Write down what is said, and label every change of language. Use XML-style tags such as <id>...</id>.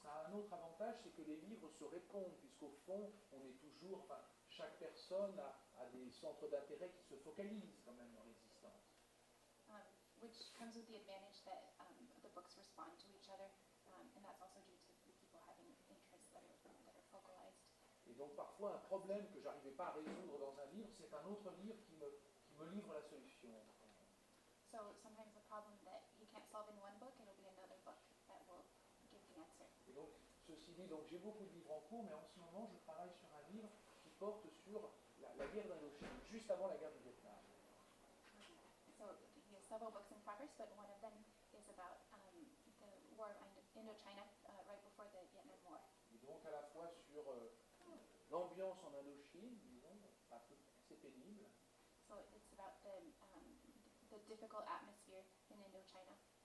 <fr>un autre avantage, c'est que les livres se répondent, puisqu'au fond, on est toujours, enfin, chaque personne a des centres d'intérêt qui se focalisent quand même dans l'existence.</fr> <en>Which comes with the advantage that the books respond to each other, and that's also due to the people having interests that are focalized.</en> <fr>Et donc parfois un problème que j'arrivais pas à résoudre dans un livre, c'est un autre livre qui me livre la solution.</fr> <en>So sometimes a problem that he can't solve in one book, it'll be another book that will give the answer.</en> <fr>Et donc, ceci dit, donc j'ai beaucoup de livres en cours, mais en ce moment, je travaille sur un livre qui porte sur la guerre d'Indochine, juste avant la guerre du Vietnam.</fr> <en>So he has several books in progress, but one of them is about the war of Indochina right before the Vietnam War.</en> <fr>Et donc à la fois sur l'ambiance en Indochine, disons, un peu assez pénible,</fr> <en>So it's about the difficult atmosphere in Indochina</en>